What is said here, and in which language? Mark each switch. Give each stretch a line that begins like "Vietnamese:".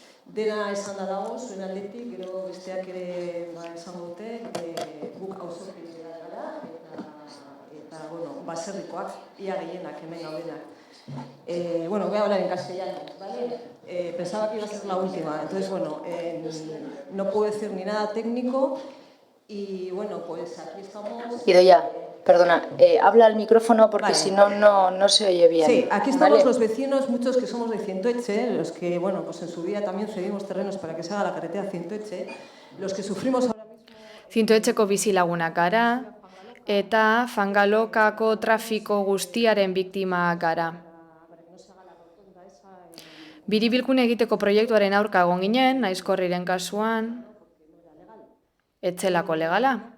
Basque: Dena esan da dago, zuen aldetik, gero besteak ere esango dute, guk auzokideak gara eta baserrikoak, ia gehienak hemen gaudenak.
Spanish: Bueno, voy a hablar en castellano, ¿vale? Pensaba que iba a ser la última, entonces, bueno, no puedo decir ni nada técnico y, bueno, pues aquí estamos... Idoia, perdona, habla al micrófono porque si no, no se oye bien. Sí, aquí estamos los vecinos, muchos que somos de Cientoetxe, los que, bueno, pues en su día también cedimos terrenos para que se haga la carretera Cientoetxe, los que sufrimos ahora mismo...
Basque: Cientoetxeko bizilagunak gara, eta Fangalokako trafiko guztiaren biktima gara. Biribilkune egiteko proiektuaren aurka egon ginen, Naizkorriren kasuan, etzelako legala.